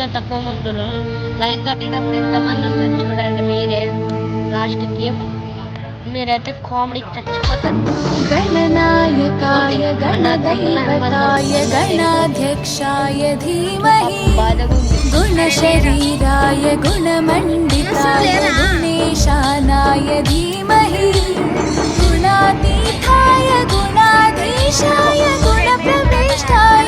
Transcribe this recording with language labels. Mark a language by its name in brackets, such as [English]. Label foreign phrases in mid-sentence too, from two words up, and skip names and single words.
[Telugu] తక్కువ ఉంటుందో లైక్ కట్టినప్పుడు ఎంతమంది ఉంటారు చూడండి మీరే లాస్ట్కి మీరైతే కామెడీ చచ్చిపోతారు [Sanskrit] गणनायकाय गणदैवताय गणाध्यक्षाय धीमहि गुणशरीराय गुणमण्डिताय गुणेशानाय धीमहि गुणातीताय गुणाधीशाय गुणप्रविष्टाय